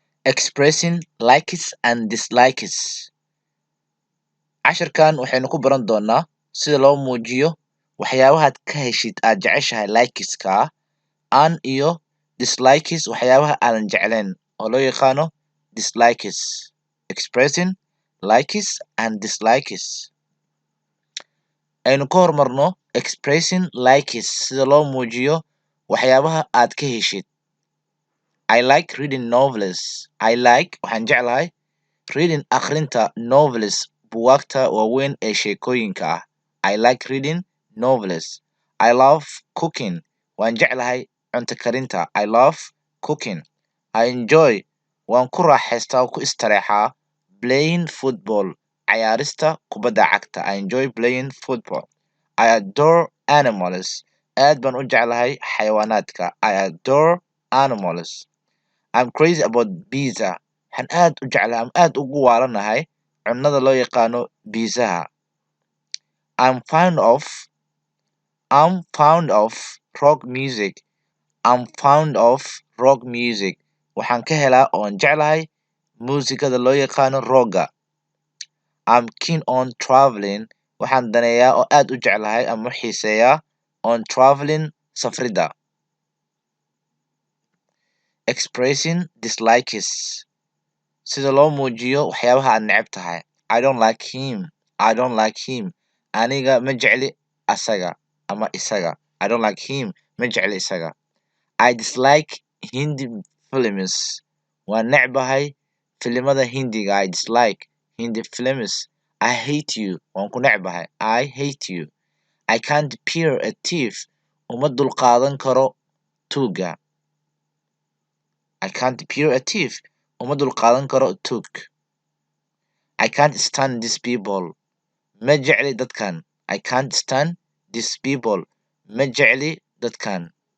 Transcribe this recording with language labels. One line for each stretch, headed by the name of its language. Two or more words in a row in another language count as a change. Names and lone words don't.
English: expressing likes and dislikes.
Somali: Casharkan waxaynu ku baran doonaa sida loo muujiyo waxyaabahaad ka heshid aad jeceshahay likeska and iyo dislikes waxyaabaha aadan jeclayn oo loo yaqaano dislikes.
English: Expressing likes and dislikes.
Somali: Aynu ka hormarno
English: expressing likes
Somali: sida loo muujiyo waxyaabaha aad ka heshid.
English: I like reading novels. I like
Somali: waxaan jeclahay
English: reading akhrinta novels
Somali: buugaagta waaweyn ee sheekooyinka ah.
English: I like reading novels. I love cooking.
Somali: Waan jeclahay cunto karinta.
English: I love cooking. I enjoy
Somali: waan ku raaxaystaa oo ku istareexaa
English: playing football
Somali: ciyaarista kubadda cagta.
English: I enjoy playing football. I adore animals.
Somali: Aad baan u jeclahay xayawaanaadka.
English: I adore animals. I'm crazy about pizza.
Somali: Waxaan aad u jeclahay ama aad ugu waalanahay cunnada loo yaqaano pizzaha.
English: I'm fond of rock music. I'm fond of rock music.
Somali: Waxaan ka helaa oon jeclahay muusikada loo yaqaano rooga.
English: I'm keen on traveling.
Somali: Waxaan daneeyaa oo aad u jeclahay ama u xiiseeyaa
English: on traveling
Somali: safrida.
English: Expressing dislikes
Somali: sida loo muujiyo waxyaabaha aad neceb tahay.
English: I don't like him. I don't like him.
Somali: Aniga ma jecli asaga ama isaga.
English: I don't like him.
Somali: Ma jecli isaga.
English: I dislike Hindi films.
Somali: Waan necbahay filimada Hindiga.
English: I dislike Hindi films. I hate you.
Somali: Waan ku necbahay.
English: I hate you. I can't bear a thief.
Somali: Uma dulqaadan karo tuuga.
English: I can't bear a thief.
Somali: Uma dulqaadan karo tuug.
English: I can't stand these people.
Somali: Ma jecli dadkan.
English: I can't stand these people.
Somali: Ma jecli dadkan.